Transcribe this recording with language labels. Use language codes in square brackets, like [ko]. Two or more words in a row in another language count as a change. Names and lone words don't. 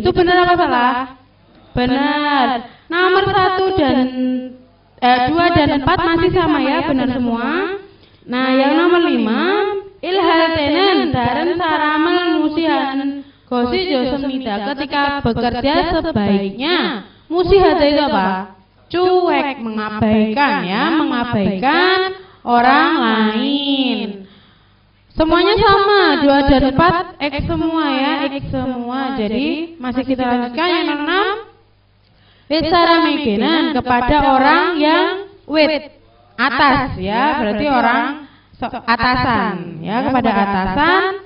[id] Itu benar apa salah? Benar. Nomor 1 dan 2 dan 4 masih sama ya, benar semua. Nah, yang nomor 5, [ko] 일할 때는 다른 사람을 무시한 것이 좋습니다. [id] Ketika bekerja sebaiknya musihata itu apa? Cuek, mengabaikan ya, mengabaikan orang lain. Semuanya sama, 2 dan 4 X semua ya, X semua. Jadi masih kita lanjutkan yang nomor 6. Bicara mekinan kepada orang yang atas ya, berarti orang atasan ya, kepada atasan.